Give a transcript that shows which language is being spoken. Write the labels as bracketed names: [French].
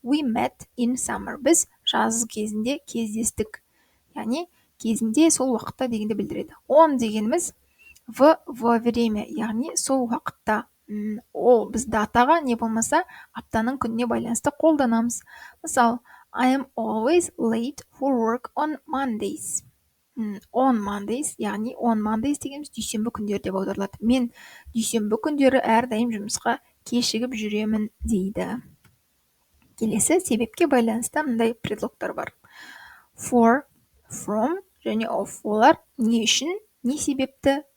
[English] We met in summer. [Kazakh] Біз жаз кезінде кездестік. Яғни кезінде, сол уақытта дегенді білдіреді. On дегеніміз [Russian] в время, [Kazakh] яғни сол уақытта. Ол біз датаға, не болмаса аптаның күніне байланысты қолданамыз. [English] Мысалы, I am always late for work on Mondays. On Mondays, [Kazakh] яғни on Mondays дегеніміз дүйсенбі күндері деп аударылады. Мен дүйсенбі күндері әрдайым жұмысқа кешігіп жүремін дейді. Келесі, себепке байланысты мындай предлогтар бар. For, from және of. Олар не үшін, не себепті